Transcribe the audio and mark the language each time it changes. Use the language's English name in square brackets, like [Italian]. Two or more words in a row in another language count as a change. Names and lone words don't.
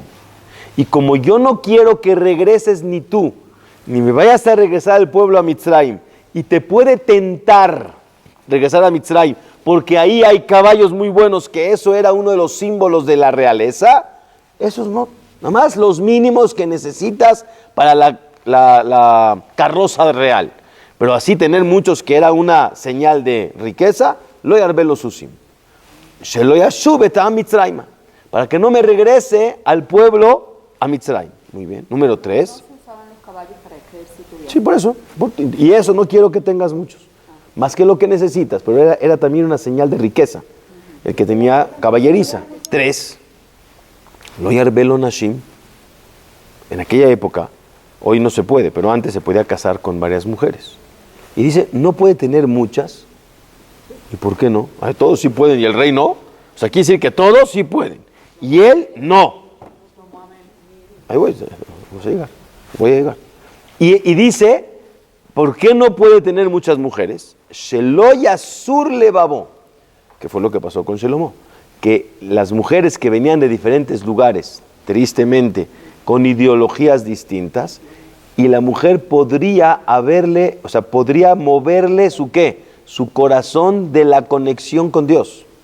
[Spanish] Y como yo no quiero que regreses ni tú, ni me vayas a regresar al pueblo a Mitzrayim, y te puede tentar regresar a Mitzrayim, porque ahí hay caballos muy buenos, que eso era uno de los símbolos de la realeza, esos no, nada más los mínimos que necesitas para la carroza real. Pero así tener muchos que era una señal de riqueza, [Hebrew] לא ירבה לו סוסים. שלא ישוב אתם מצרים, [Spanish] para que no me regrese al pueblo a Mitzrayim. Muy bien. Número 3. ¿No se usaban los caballos para el ejército? Sí, por eso. Y eso no quiero que tengas muchos. Más que lo que necesitas, pero era también una señal de riqueza. El que tenía caballeriza. [Hebrew] 3. לא ירבה לו נשים. [Spanish] En aquella época, hoy no se puede, pero antes se podía casar con varias mujeres. Y dice, no puede tener muchas. ¿Y por qué no? Ay, todos sí pueden y el rey no. O sea, quiere decir que todos sí pueden. Y él no. Ahí voy a llegar. Y dice, ¿por qué no puede tener muchas mujeres? [Hebrew] שלא יסור לבבו, [Spanish] que fue lo que pasó con Shelomo. Que las mujeres que venían de diferentes lugares, tristemente, con ideologías distintas, y la mujer podría moverle su ¿qué? Su corazón de la conexión con Dios.